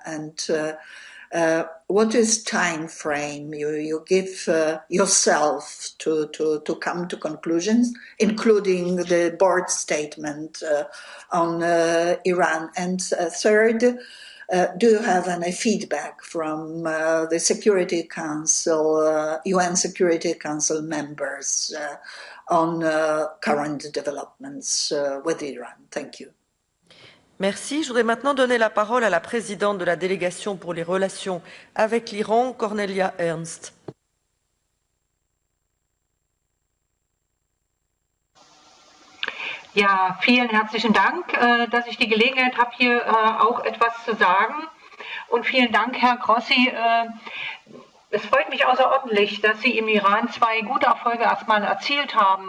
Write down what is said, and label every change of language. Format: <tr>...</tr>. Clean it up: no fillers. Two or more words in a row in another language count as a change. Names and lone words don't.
<en>What is time frame you give yourself to come to conclusions, including the board statement on Iran? And third, do you have any feedback from the Security Council, UN Security Council members on current developments with Iran? Thank you.</en> <fr>Merci. Je voudrais maintenant donner la parole à la présidente de la délégation pour les relations avec l'Iran, Cornelia Ernst.</fr> <de>Ja, vielen herzlichen Dank, dass ich die Gelegenheit habe, hier auch etwas zu sagen. Und vielen Dank, Herr Grossi. Es freut mich außerordentlich, dass Sie im Iran 2 gute Erfolge erstmal erzielt haben.</de>